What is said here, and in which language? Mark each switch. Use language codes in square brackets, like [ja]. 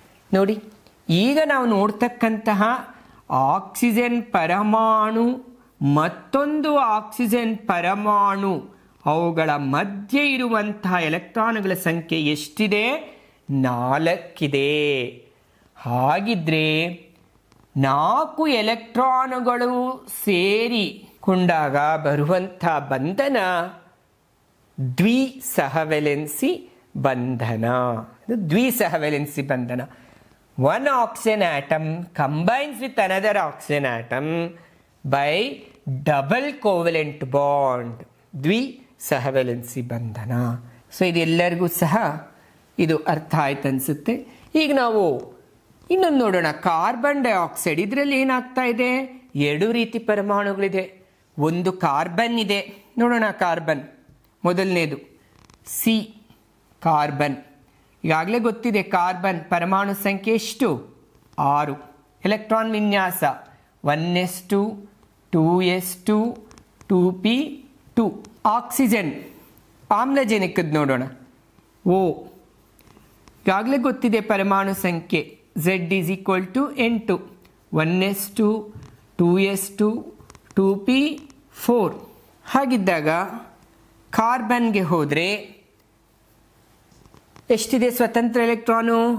[kn] ನೋಡಿ, ಈಗ ನಾವು ನೋಡ್ತಕ್ಕಂತಹ ಆಕ್ಸಿಜನ್ ಪರಮಾಣು ಮತ್ತೊಂದು ಆಕ್ಸಿಜನ್ ಪರಮಾಣು ಅವುಗಳ ಮಧ್ಯೆ ಇರುವಂತಹ ಎಲೆಕ್ಟ್ರಾನ್ಗಳ ಸಂಖ್ಯೆ ಎಷ್ಟಿದೆ, 4 ಇದೆ. ಹಾಗಿದ್ರೆ 4 ಎಲೆಕ್ಟ್ರಾನುಗಳು ಸೇರಿಕೊಂಡಾಗ ಬರುವಂಥ ಬಂಧನ ದ್ವಿಸಹವೆಲೆನ್ಸಿ ಬಂಧನ. ಇದು ದ್ವಿಸಹವೆಲೆನ್ಸಿ ಬಂಧನ. [en] One oxygen atom combines with another oxygen atom by double covalent bond. [kn] ದ್ವಿಸಹವೆಲೆನ್ಸಿ ಬಂಧನ. ಸೊ ಇದೆಲ್ಲರಿಗೂ ಸಹ ಇದು ಅರ್ಥ ಆಯ್ತು ಅನಿಸುತ್ತೆ. ಈಗ ನಾವು ಇನ್ನೊಂದು ನೋಡೋಣ. ಕಾರ್ಬನ್ ಡೈಆಕ್ಸೈಡ್, ಇದರಲ್ಲಿ ಏನಾಗ್ತಾ ಇದೆ? 2 ರೀತಿ ಪರಮಾಣುಗಳಿದೆ. ಒಂದು ಕಾರ್ಬನ್ ಇದೆ, ನೋಡೋಣ. ಕಾರ್ಬನ್ ಮೊದಲನೇದು ಸಿ ಕಾರ್ಬನ್. ಈಗಾಗಲೇ ಗೊತ್ತಿದೆ ಕಾರ್ಬನ್ ಪರಮಾಣು ಸಂಖ್ಯೆ ಎಷ್ಟು? 6. ಎಲೆಕ್ಟ್ರಾನ್ ವಿನ್ಯಾಸ 1s2 2s2 2p2. ಆಕ್ಸಿಜನ್ ಆಮ್ಲಜನಕದ ನೋಡೋಣ. ಓ, ಈಗಾಗಲೇ ಗೊತ್ತಿದೆ ಪರಮಾಣು ಸಂಖ್ಯೆ [en] Z is equal to N2. [kn] 1s2 2s2 2p4. ಹಾಗಿದ್ದಾಗ ಕಾರ್ಬನ್ಗೆ ಹೋದರೆ ಎಷ್ಟಿದೆ ಸ್ವತಂತ್ರ ಎಲೆಕ್ಟ್ರಾನು?